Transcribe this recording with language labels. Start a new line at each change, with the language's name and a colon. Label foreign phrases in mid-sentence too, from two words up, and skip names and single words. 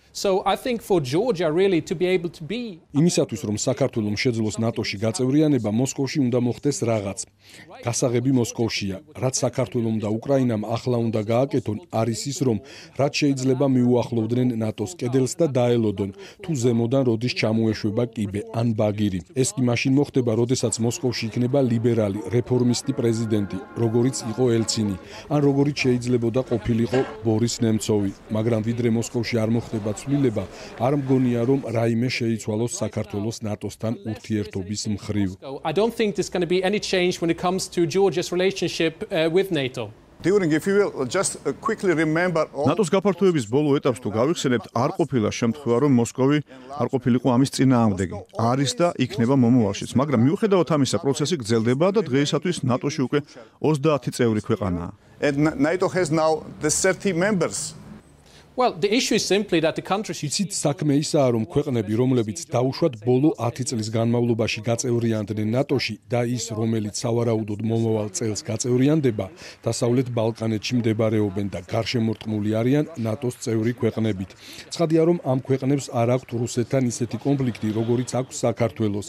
English: So I think for Georgia really to be able to be
Georgian: იმისათვის რომ საქართველოს შეძლოს ნატოში გაწევრიანება მოსკოვში უნდა მოხდეს რაღაც. გასაღები მოსკოვშია, რაც საქართველოს და უკრაინამ ახლა უნდა გააკეთონ არის ის რომ რაც შეიძლება მიუახლოვდნენ ნატოს კედელს და დაელოდონ თუ ზემოდან როდის ჩამოეშვება კიბე ან ბაგირი. ეს კი მაშინ მოხდება, როდესაც მოსკოვში იქნება ლიბერალი, რეფორმისტი პრეზიდენტი, როგორიც იყო ელცინი, ან როგორიც შეიძლებოდა ყოფილიყო ბორის ნემცოვი, მაგრამ ვიდრე მოსკოვში არ მოხდება ცვლილება, არ მგონია რომ რაიმე შეიცვალოს საქართველოს ნატოსთან ურთიერთობის მხრივ.
English: I don't think there's going to be any change when it comes to Georgia's relationship with NATO.
Georgian: ნატოს გაფართოების ბოლო ეტაპს თუ გავიხსენებთ, არ ყოფილა შემთხვევა, რომ მოსკოვი არ ყოფილიყო ამის წინააღმდეგი. არის და იქნება მომავალშიც, მაგრამ მიუხედავად ამისა, პროცესი გრძელდება და დღეისათვის ნატოში უკვე 30 წევრი ქვეყანაა.
English: NATO has now the 30 members. Well, the issue is simply that the countries
Georgian: იცით საქმე ისაა, რომ ქვეყნები, რომლებიც დაუშვათ ბოლო 10 წლის განმავლობაში გაწევრიანდნენ ნატოში და ის, რომელიც სავარაუდოდ მომავალ წელს გაწევრიანდება, დასავლეთ ბალკანეთში მდებარეობენ და გარშემორტყმული არიან ნატოს წევრი ქვეყნებით. ცხადია, რომ ამ ქვეყნებს არ აქვთ რუსეთთან ისეთი კონფლიქტი, როგორიც აქვს საქართველოს.